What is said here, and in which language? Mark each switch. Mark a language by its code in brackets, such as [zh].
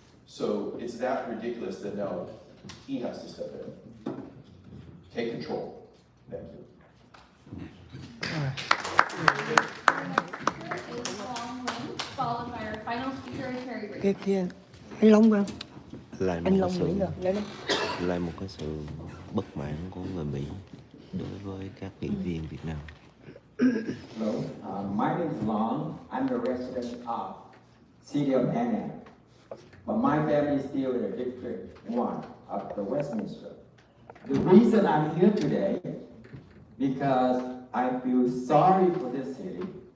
[en] So it's that ridiculous that now he has to step in. Take control. Thank you. Followed by our final speaker, Terry Reid. [vi] Kìa, anh Long kìa. Anh Long nghĩ rồi, lại một cái sự bất mãn của người Mỹ đối với các nghị viên Việt Nam. [en] Hello, my name is Long. I'm a resident of City of Anna, but my family is still in the District 1 of the Westminster. The reason I'm here today, because I feel sorry for this city.